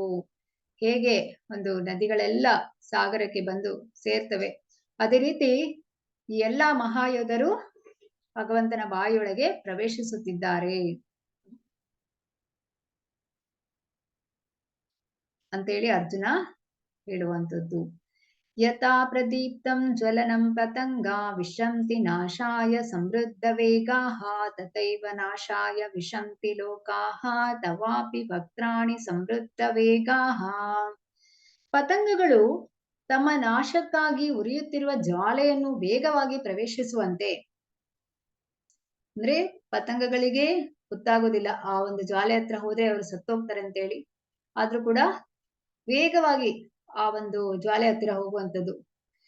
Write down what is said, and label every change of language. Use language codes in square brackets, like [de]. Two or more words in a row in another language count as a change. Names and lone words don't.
[kn] ಹೇಗೆ ಒಂದು ನದಿಗಳೆಲ್ಲ ಸಾಗರಕ್ಕೆ ಬಂದು ಸೇರ್ತವೆ, ಅದೇ ರೀತಿ ಈ ಎಲ್ಲಾ ಮಹಾಯೋಧರು ಭಗವಂತನ ಬಾಯಿಯೊಳಗೆ ಪ್ರವೇಶಿಸುತ್ತಿದ್ದಾರೆ ಅಂತೇಳಿ ಅರ್ಜುನ ಹೇಳುವಂಥದ್ದು. [sa] ಯಥಾ ಪ್ರದೀಪ್ತಂ ಜ್ವಲನಂ ಪತಂಗ ವಿಶಂತಿ ನಾಶಾಯ ಸಮೃದ್ಧ ವೇಗಾಃ ತಥೈವ ನಾಶಾಯ ವಿಶಂತಿ ಲೋಕಾಃ ತವಾಪಿ ವಕ್ತ್ರಾಣಿ ಸಮೃದ್ಧ ವೇಗಾಃ. [kn] ಪತಂಗಗಳು ತಮ್ಮ ನಾಶಕ್ಕಾಗಿ ಉರಿಯುತ್ತಿರುವ ಜ್ವಾಲೆಯನ್ನು ವೇಗವಾಗಿ ಪ್ರವೇಶಿಸುವಂತೆ, ಅಂದ್ರೆ ಪತಂಗಗಳಿಗೆ ಗೊತ್ತಾಗೋದಿಲ್ಲ ಆ ಒಂದು ಜ್ವಾಲೆ ಹತ್ರ ಹೋದ್ರೆ ಅವರು ಸತ್ತೋಗ್ತಾರೆ ಅಂತೇಳಿ, ಆದ್ರೂ ಕೂಡ ವೇಗವಾಗಿ ಆ ಒಂದು ಜ್ವಾಲೆ ಹತ್ತಿರ ಹೋಗುವಂಥದ್ದು.